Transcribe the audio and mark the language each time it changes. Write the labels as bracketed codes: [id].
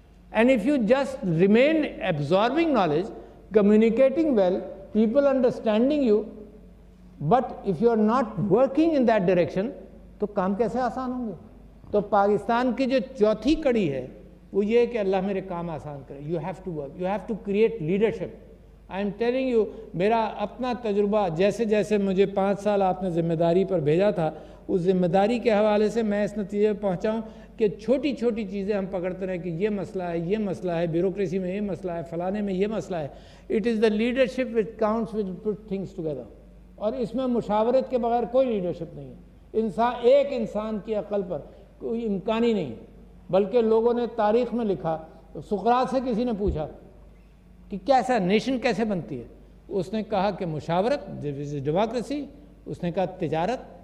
[en] and if you just remain absorbing knowledge, communicating well, people understanding you, but if you are not working in that direction, [ur] تو کام کیسے آسان ہوں گے؟ تو پاکستان کی جو چوتھی کڑی ہے وہ یہ ہے کہ اللہ میرے کام آسان کرے. [en] You have to work, you have to create leadership. I am telling you, [ur] میرا اپنا تجربہ, جیسے جیسے مجھے 5 سال آپ نے ذمہ داری پر بھیجا تھا, اس ذمہ داری کے حوالے سے میں اس نتیجے پر پہنچا ہوں کہ چھوٹی چھوٹی چیزیں ہم پکڑتے رہیں کہ یہ مسئلہ ہے, یہ مسئلہ ہے, بیوروکریسی میں یہ مسئلہ ہے, فلانے میں یہ مسئلہ ہے. [en] It is the leadership which counts which put things together. [ur] اور اس میں مشاورت کے بغیر کوئی لیڈرشپ نہیں ہے. ایک انسان کی عقل پر کوئی امکان ہی نہیں. بلکہ لوگوں نے تاریخ میں لکھا, سقراط سے کسی نے پوچھا کہ کیسا نیشن کیسے بنتی ہے, اس نے کہا کہ مشاورت, ڈیموکریسی. اس نے کہا تجارت.